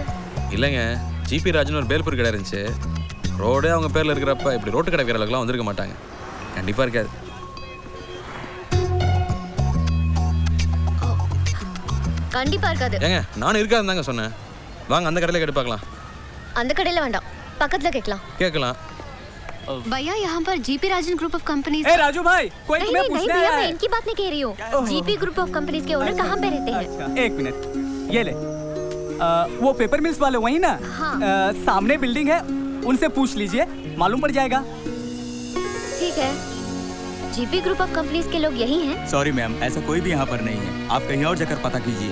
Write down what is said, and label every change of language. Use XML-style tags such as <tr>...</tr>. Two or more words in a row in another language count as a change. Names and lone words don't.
<ta>இல்லைங்க, ஜிபி ராஜன் ஒரு பேல்பூர் கடை இருந்துச்சு. ரோடே அவங்க பேரில் இருக்கிறப்ப இப்படி ரோட்டு கடை வீரர்களுக்கெல்லாம் வந்திருக்க மாட்டாங்க. கண்டிப்பாக இருக்காது. கண்டிப்பா இருக்காது. ஏங்க நானும் இருக்காதுன்னு தாங்க சொன்னேன். வாங்க அந்த கடையில் கேட்டு பார்க்கலாம். அந்த கடையில வேண்டாம், பக்கத்துல கேட்கலாம். கேட்கலாம்.</ta> <hi>भैया यहाँ पर जीपी राजन ग्रुप ऑफ कंपनीज। ए राजू भाई कोई नहीं तुम्हें नहीं पूछना भैया, है। मैं इनकी बात नहीं कह रही हूँ। जीपी ग्रुप ऑफ कंपनीज के ओनर कहाँ पे रहते हैं? एक मिनट ये ले वो पेपर मिल्स वाले वही ना? हाँ। सामने बिल्डिंग है, उनसे पूछ लीजिए, मालूम पड़ जाएगा। ठीक है। जीपी ग्रुप ऑफ कंपनीज के लोग यही हैं? सॉरी मैम, ऐसा कोई भी यहाँ पर नहीं है, आप कहीं और जाकर पता कीजिए।</hi>